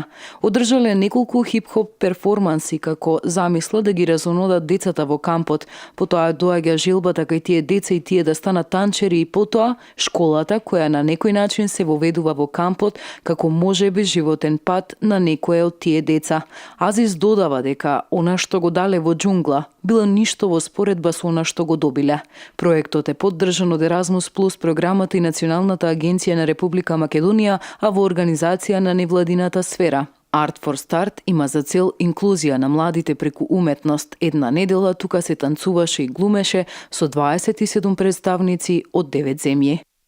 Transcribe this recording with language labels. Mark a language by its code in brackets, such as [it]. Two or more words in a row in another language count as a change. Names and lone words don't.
[mk] Одржале неколку хип-хоп перформанси како замисла да ги разонодат децата во кампот, потоа доаѓа жилбата кај тие деца и тие да станат танчери и потоа школата која на некој начин се воведува во кампот како можеби животен пат на некое од тие деца. Азис додава дека она што го дале во џунгла било ништо во споредба со она што го добиле. Проектот е поддржан од Еразмус Плюс програмата и Националната агенција на Република Македонија, а во организација на невладината сфера. Art for Start има за цел инклузија на младите преку уметност. Една недела тука се танцуваше и глумеше со 27 представници од 9 земји.